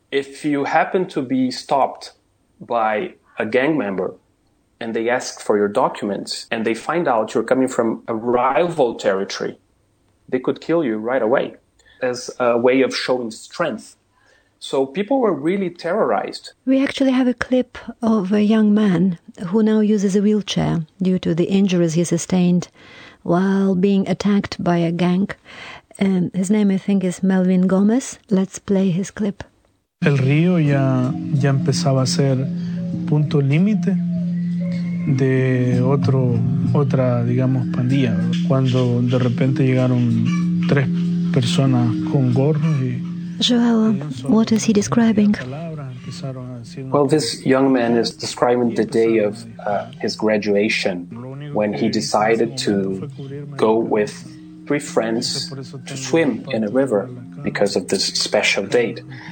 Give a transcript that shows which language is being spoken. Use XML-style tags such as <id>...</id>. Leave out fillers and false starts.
<en>If you happen to be stopped by a gang member and they ask for your documents and they find out you're coming from a rival territory, they could kill you right away as a way of showing strength. So people were really terrorized. We actually have a clip of a young man who now uses a wheelchair due to the injuries he sustained while being attacked by a gang. His name, I think, is Melvin Gomez. Let's play his clip.</en> <es>El río ya empezaba a ser punto límite de otra, digamos, pandilla. Cuando de repente llegaron tres personas con gorro.</es> <en>Joel, what is he describing? Well, this young man is describing the day of his graduation, when he decided to go with three friends to swim in a river because of this special date.</en>